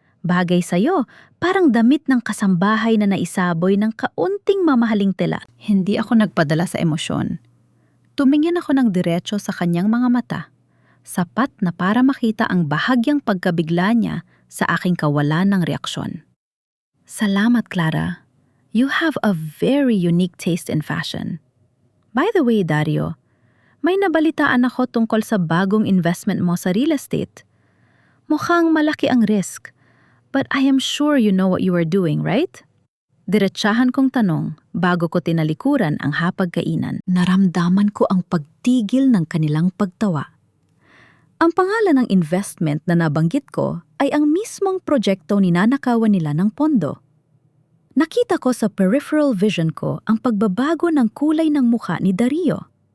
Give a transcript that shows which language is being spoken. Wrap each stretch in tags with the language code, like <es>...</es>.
<tl>Bagay sa'yo, parang damit ng kasambahay na naisaboy ng kaunting mamahaling tela. Hindi ako nagpadala sa emosyon. Tumingin ako ng diretso sa kanyang mga mata, sapat na para makita ang bahagyang pagkabigla niya sa aking kawalan ng reaksyon. Salamat, Clara.</tl> <en>You have a very unique taste in fashion. By the way,</en> <tl>Dario, may nabalitaan ako tungkol sa bagong investment mo sa real estate. Mukhang malaki ang risk.</tl> <en>But I am sure you know what you are doing, right?</en> <tl>Diretsahan kong tanong bago ko tinalikuran ang hapagkainan. Naramdaman ko ang pagtigil ng kanilang pagtawa. Ang pangalan ng investment na nabanggit ko ay ang mismong proyekto ninanakawan nila ng pondo. Nakita ko sa peripheral vision ko ang pagbabago ng kulay ng mukha ni Dario.</tl>